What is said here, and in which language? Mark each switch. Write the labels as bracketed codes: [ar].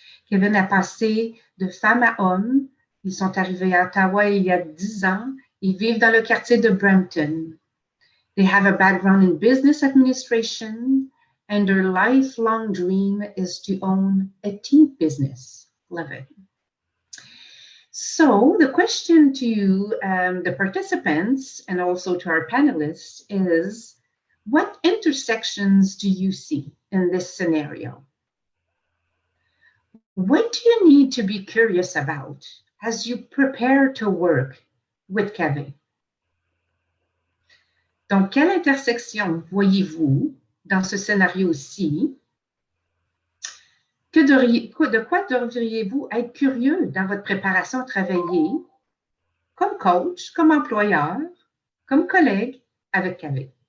[fr] Kevin a passé de femme à homme. Ils sont arrivés à Ottawa il y a 10 ans. Ils vivent dans le quartier de Brampton. [en] They have a background in business administration, and their lifelong dream is to own a tea business. Love it. So the question to the participants and also to our panelists is, what intersections do you see in this scenario? What do you need to be curious about as you prepare to work with Kevin? [fr] Donc, quelle intersection voyez-vous dans ce scénario-ci? De quoi devriez-vous être curieux dans votre préparation à travailler comme coach, comme employeur, comme collègue avec Kevin?